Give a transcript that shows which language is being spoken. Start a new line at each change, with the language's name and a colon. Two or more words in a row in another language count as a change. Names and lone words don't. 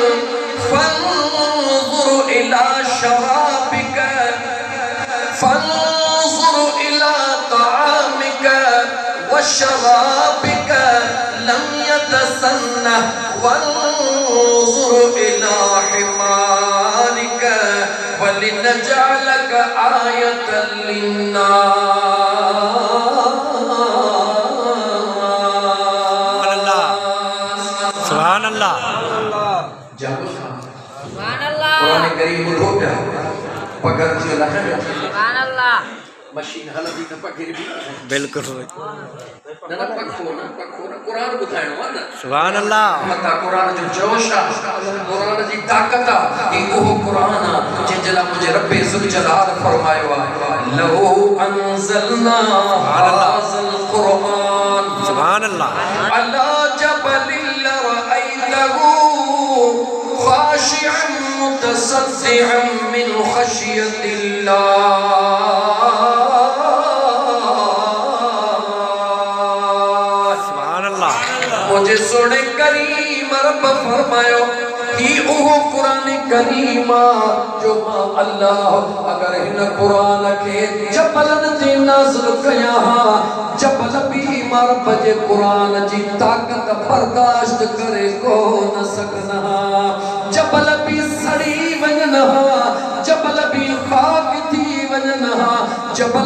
Arabic: فانظر إلى شرابك فانظر إلى طعامك وشرابك لم يتسنه وانظر إلى حمارك ولنجعلك آية للناس سبحان الله سبحان الله
Sindhi: कुरान करीम ॿुधो पिया पगर जो लहर
Arabic: سبحان الله
Sindhi: मशीन हलंदी त पगर बि बिल्कुल न पखो न कुरान ॿुधाइणो आहे न
Arabic: سبحان الله
Sindhi: मता कुरान जो जोश आहे कुरान जी ताकत आहे कि उहो कुरान आहे जंहिंजे लाइ मुंहिंजे रब
Arabic: ذو الجلال
Sindhi: फरमायो आहे
Arabic: لو أنزلنا هذا القرآن سبحان الله على جبل لرأيته خاشعا متصدعا من خشية الله
Sindhi: मुझे सोने करीम रब फरमायो कि ओहो कुरान करीम जो मां अल्लाह अगर इन कुरान के जबलन ते नाज़िल कया जबल भी मां रब जे कुरान जी ताकत बर्दाश्त करे को न सकना जबल भी सड़ी वजना जबल भी खाक थी वजना जबल